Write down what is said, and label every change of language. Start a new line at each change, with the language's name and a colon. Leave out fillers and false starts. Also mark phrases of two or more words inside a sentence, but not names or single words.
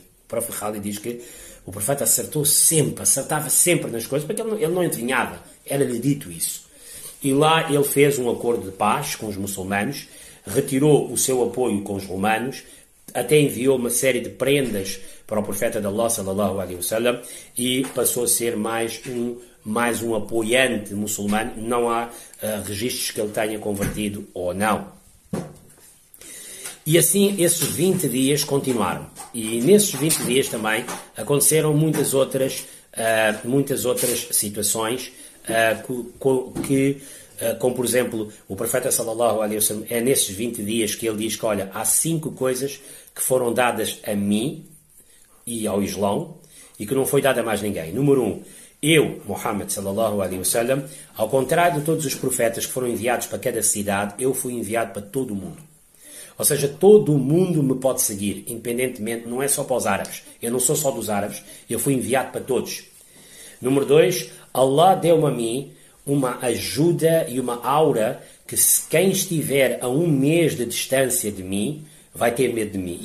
Portuguese: O próprio Khalid diz que o profeta acertava sempre nas coisas, porque ele não adivinhava, era-lhe dito isso. E lá ele fez um acordo de paz com os muçulmanos, retirou o seu apoio com os romanos, até enviou uma série de prendas para o profeta de Allah
Arabic: صلى الله عليه وسلم,
Portuguese: e passou a ser mais um apoiante muçulmano. Não há registros que ele tenha convertido ou não. E assim esses 20 dias continuaram. E nesses 20 dias também aconteceram muitas outras situações como por exemplo, o profeta
Arabic: صلى الله عليه وسلم,
Portuguese: é nesses 20 dias que ele diz que, olha, há 5 coisas que foram dadas a mim e ao Islão e que não foi dada a mais ninguém. Número 1, eu,
Arabic: محمد صلى الله عليه وسلم,
Portuguese: ao contrário de todos os profetas que foram enviados para cada cidade, eu fui enviado para todo o mundo. Ou seja, todo o mundo me pode seguir, independentemente, não é só para os árabes. Eu não sou só dos árabes, eu fui enviado para todos. Número 2, Allah deu-me a mim uma ajuda e uma aura que quem estiver a 1 mês de distância de mim vai ter medo de mim.